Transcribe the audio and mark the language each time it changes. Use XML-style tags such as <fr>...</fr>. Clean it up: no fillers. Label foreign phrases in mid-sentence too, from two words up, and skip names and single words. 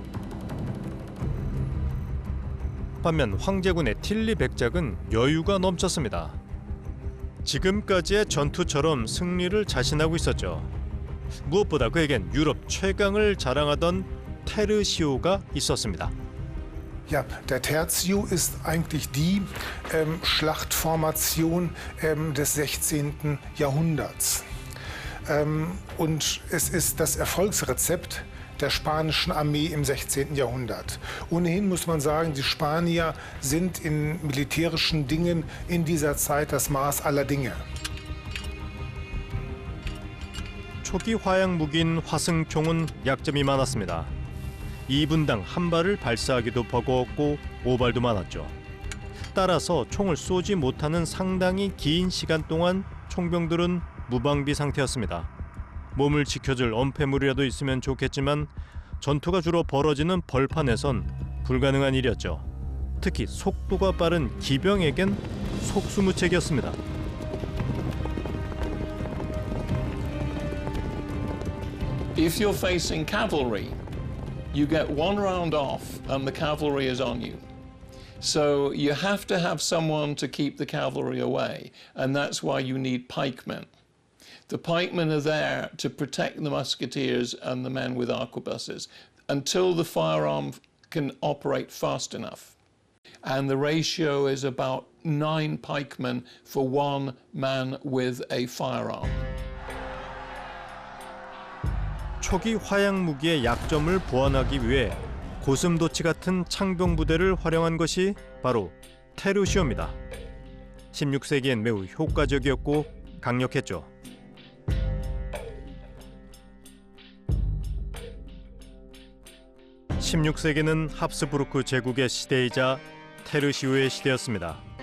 <ko>반면 황제군의 틸리 백작은 여유가 넘쳤습니다. 지금까지의 전투처럼 승리를 자신하고 있었죠. 무엇보다 그에겐 유럽 최강을 자랑하던 테르시오가 있었습니다.</ko> <de>Ja, der Tertio ist eigentlich die Schlachtformation des 16. Jahrhunderts. Und es ist das Erfolgsrezept der spanischen Armee im 16. Jahrhundert. Ohnehin muss man sagen, die Spanier sind in militärischen Dingen in dieser Zeit das Maß aller Dinge.</de> <ko>초기 화약 무기인 화승총은 약점이 많았습니다. 2분당 한 발을 발사하기도 버거웠고 오발도 많았죠. 따라서 총을 쏘지 못하는 상당히 긴 시간 동안 총병들은 무방비 상태였습니다. 몸을 지켜줄 엄폐물이라도 있으면 좋겠지만 전투가 주로 벌어지는 벌판에선 불가능한 일이었죠. 특히 속도가 빠른 기병에겐 속수무책이었습니다.</ko> <en>If you're facing cavalry, you get one round off and the cavalry is on you. So you have to have someone to keep the cavalry away, and that's why you need pikemen. The pikemen are there to protect the musketeers and the men with arquebuses until the firearm can operate fast enough. And the ratio is about 9 pikemen for 1 man with a firearm.</en> <ko>초기 화약 무기의 약점을 보완하기 위해 고슴도치 같은 창병 부대를 활용한 것이 바로 테르시오입니다. 16세기엔 매우 효과적이었고 강력했죠. 16세기는 합스부르크 제국의 시대이자 테르시오의 시대였습니다.</ko>